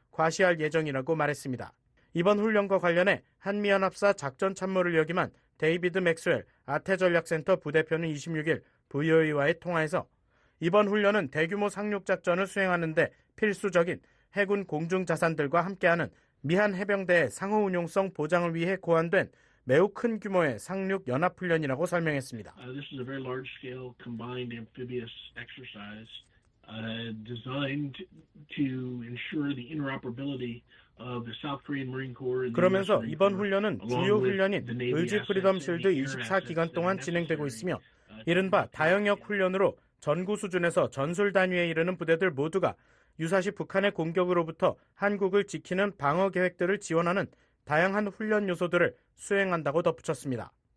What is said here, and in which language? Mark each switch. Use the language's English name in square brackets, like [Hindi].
[Korean] 과시할 예정이라고 말했습니다. 이번 훈련과 관련해 한미연합사 작전참모를 역임한 데이비드 맥스웰 아태전략센터 부대표는 26일 VOA와의 통화에서 이번 훈련은 대규모 상륙작전을 수행하는 데 필수적인 해군 공중자산들과 함께하는 미한 해병대의 상호운용성 보장을 위해 고안된 매우 큰 규모의 상륙 연합훈련이라고 설명했습니다. [English] This is a very large-scale combined amphibious exercise designed to ensure the interoperability of the South Korean Marine Corps. [Korean] 그러면서 이번 훈련은 주요 훈련인 의지 프리덤 실드 24기간 동안 진행되고 있으며 이른바 다영역 훈련으로 전구 수준에서 전술 단위에 이르는 부대들 모두가 유사시 북한의 공격으로부터 한국을 지키는 방어 계획들을 지원하는 다양한 훈련 요소들을 수행한다고 덧붙였습니다.